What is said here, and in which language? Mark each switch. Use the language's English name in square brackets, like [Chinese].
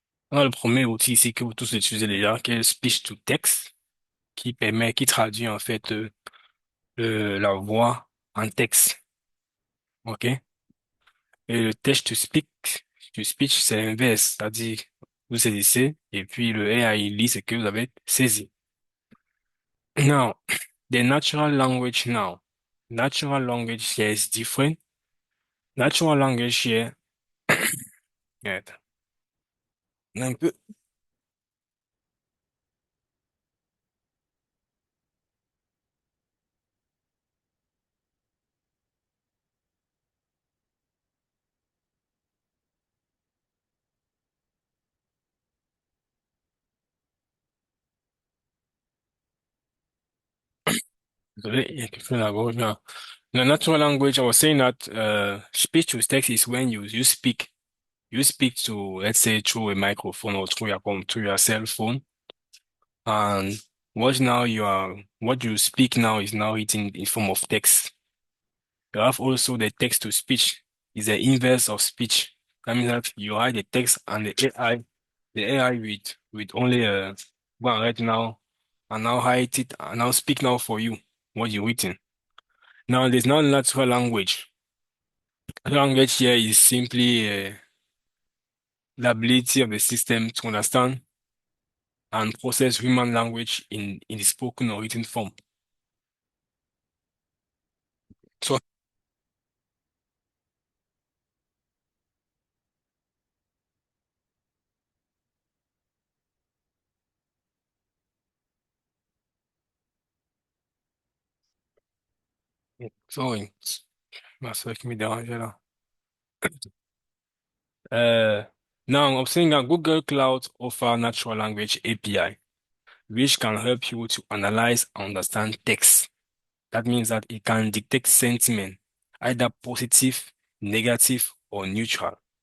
[French] On a le premier outil ici que vous tous utilisez déjà, qui est Speech to Text, qui traduit en fait la voix en texte. OK? Et le text to speech, c'est l'inverse, c'est-à-dire vous saisissez et puis le AI lit ce que vous avez saisi. [English] Now, the natural language now. Natural language here is different. Natural language here, yeah, [French] un peu, désolé, il y a quelque chose à la gorge là. [English] The natural language, I was saying that speech to text is when you speak to, let's say, through a microphone or through your cell phone. And what you speak now is now written in form of text. You have also the text to speech is the inverse of speech. That means that you write the text and the AI with only go and write now and now write it and now speak now for you what you written. Now there's no natural language. Language here is simply the ability of the system to understand and process human language in the spoken or written form. So, sorry, [French] ma soeur qui me dérangeait là. [English] Uh, Now I'm saying that Google Cloud offer natural language API, which can help you to analyze and understand text. That means that it can detect sentiment, either positive, negative, or neutral.